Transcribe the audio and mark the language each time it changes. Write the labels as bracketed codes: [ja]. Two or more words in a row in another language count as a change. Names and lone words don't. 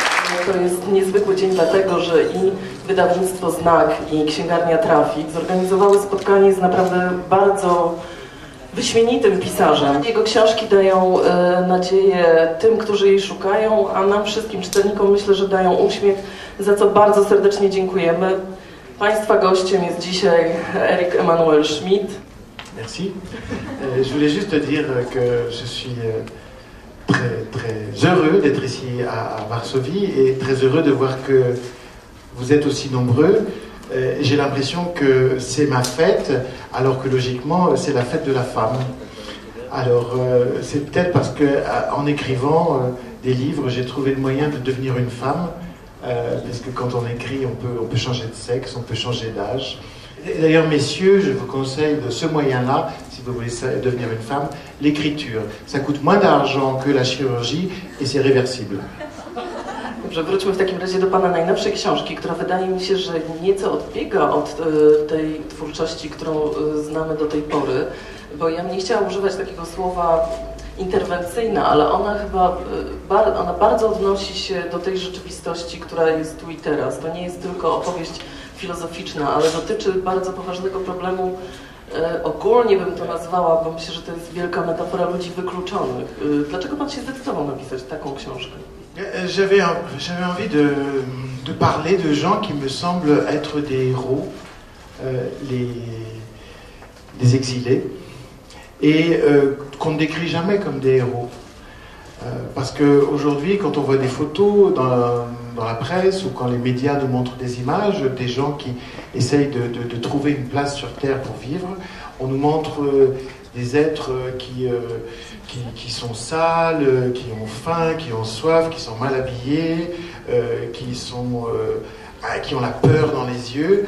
[pl] To jest niezwykły dzień dlatego, że i wydawnictwo Znak i księgarnia Trafik zorganizowały spotkanie z naprawdę bardzo wyśmienitym pisarzem. Jego książki dają nadzieję tym, którzy jej szukają, a nam wszystkim czytelnikom myślę, że dają uśmiech, za co bardzo serdecznie dziękujemy. Państwa gościem jest dzisiaj Erik Emanuel Schmid. [fr] Merci. Je voulais juste dire que je suis très heureux d'être ici à Varsovie et très heureux de voir que vous êtes aussi nombreux. J'ai l'impression que c'est ma fête, alors que logiquement c'est la fête de la femme. Alors c'est peut-être parce que en écrivant des livres, j'ai trouvé le moyen de devenir une femme, parce que quand on écrit, on peut changer de sexe, on peut changer d'âge. D'ailleurs, messieurs, je vous conseille de ce moyen-là, si vous voulez devenir une femme, l'écriture. Ça coûte moins d'argent que la chirurgie et c'est réversible. [pl] Dobrze, wróćmy w takim razie do Pana najnowszej książki, która wydaje mi się, że nieco odbiega od tej twórczości, którą znamy do tej pory, bo ja nie chciałam używać takiego słowa interwencyjna, ale ona chyba bardzo odnosi się do tej rzeczywistości, która jest tu i teraz. To nie jest tylko opowieść filozoficzna, ale dotyczy bardzo poważnego problemu, ogólnie bym to nazwała, bo myślę, że to jest wielka metafora ludzi wykluczonych. Dlaczego Pan się zdecydował napisać taką książkę? [fr] J'avais envie de parler de gens qui me semblent être des héros, les exilés, et qu'on ne décrit jamais comme des héros. Parce qu'aujourd'hui, quand on voit des photos dans la presse ou quand les médias nous montrent des images, des gens qui essayent de trouver une place sur Terre pour vivre, on nous montre des êtres qui sont sales, qui ont faim, qui ont soif, qui sont mal habillés, qui ont la peur dans les yeux.